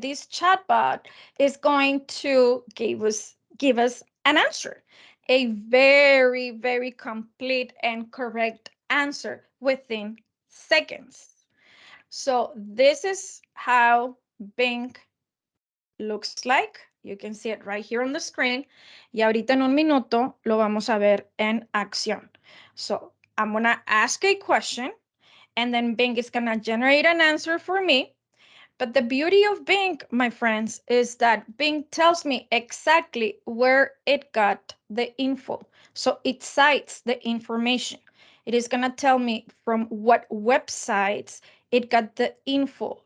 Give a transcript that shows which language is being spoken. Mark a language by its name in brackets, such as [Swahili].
[English] This chatbot is going to give us an answer, a very, very complete and correct answer within seconds. So this is how Bing looks like. You can see it right here on the screen. [Spanish] Y ahorita en un minuto lo vamos a ver en acción. [English] So I'm going to ask a question, and then Bing is going to generate an answer for me. But the beauty of Bing, my friends, is that Bing tells me exactly where it got the info. So it cites the information. It is going to tell me from what websites it got the info.